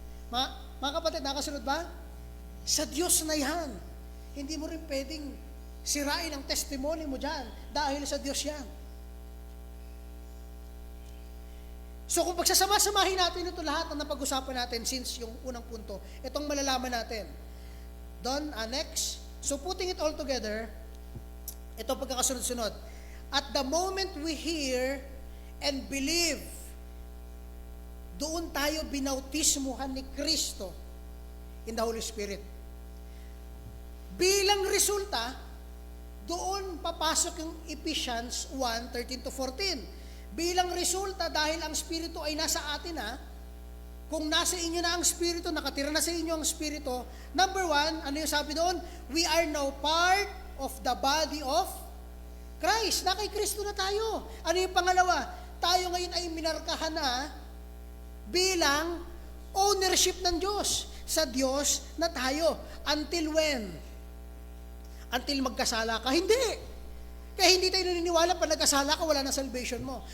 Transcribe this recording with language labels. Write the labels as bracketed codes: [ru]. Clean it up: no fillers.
[tl] Mga kapatid, nakasunod ba? Sa Diyos na yan. Hindi mo rin pwedeng sirain ang testimony mo dyan dahil sa Diyos yan. So kung pagsasama-samahin natin ito lahat na napag-usapan natin since yung unang punto, itong malalaman natin. [en] Doon, next. So putting it all together, [tl] ito pagkakasunod-sunod. [en] At the moment we hear and believe, [tl] doon tayo binautismuhan ni Kristo [en] in the Holy Spirit. [tl] Bilang resulta, doon papasok yung Ephesians 1:13-14. Bilang resulta, dahil ang Espiritu ay nasa atin kung nasa inyo na ang Espiritu, nakatira na sa inyo ang Espiritu, number 1, ano yung sabi doon? [en] We are now part of the body of Christ. [tl] Na kay Kristo na tayo. Ano yung pangalawa? Tayo ngayon ay minarkahan na bilang ownership ng Diyos. Sa Diyos na tayo. [en] Until when? [tl] Until magkasala ka? Hindi. Kaya hindi tayo naniniwala pag nagkasala ka, wala na salvation mo.